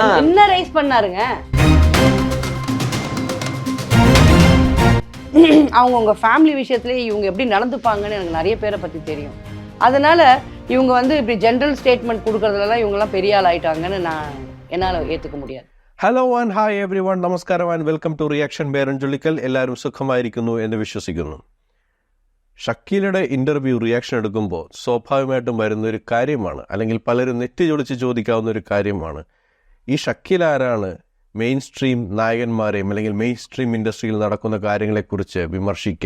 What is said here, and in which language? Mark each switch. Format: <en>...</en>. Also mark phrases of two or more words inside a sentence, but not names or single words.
<ta>என்ன ரைஸ் பண்ணாருங்க? அவங்க ஃபேமிலி விஷயத்துலேயே இவங்க எப்படி நடந்துப்பாங்கன்னு எனக்கு நிறைய பேரை பற்றி தெரியும். அதனால இவங்க வந்து இப்படி</ta> <en>general statement</en> <ta>கொடுக்கறதுலாம் இவங்கெல்லாம் பெரிய ஆள் ஆயிட்டாங்கன்னு என்னால் ஏற்றுக்க முடியாது.</ta> <en>hello and hi every one, നമസ്കാരം and welcome to reaction ബേരഞ്ചുള്ളിക്കൽ.</en> <ml>എല്ലാവരും സുഖമായിരിക്കുന്നു എന്ന് വിശ്വസിക്കുന്നു. ഷക്കീലയുടെ ഇൻ്റർവ്യൂ റിയാക്ഷൻ എടുക്കുമ്പോൾ സ്വാഭാവികമായിട്ടും വരുന്നൊരു കാര്യമാണ്, അല്ലെങ്കിൽ പലരും നെറ്റി ചൊളിച്ച് ചോദിക്കാവുന്ന ഒരു കാര്യമാണ്, ഈ ഷക്കീൽ ആരാണ്</ml> <en>main stream</en> <ml>നായകന്മാരെയും അല്ലെങ്കിൽ</ml> <en>main stream</en> <ml>ഇൻഡസ്ട്രിയിൽ നടക്കുന്ന കാര്യങ്ങളെക്കുറിച്ച് വിമർശിക്കാൻ?</ml>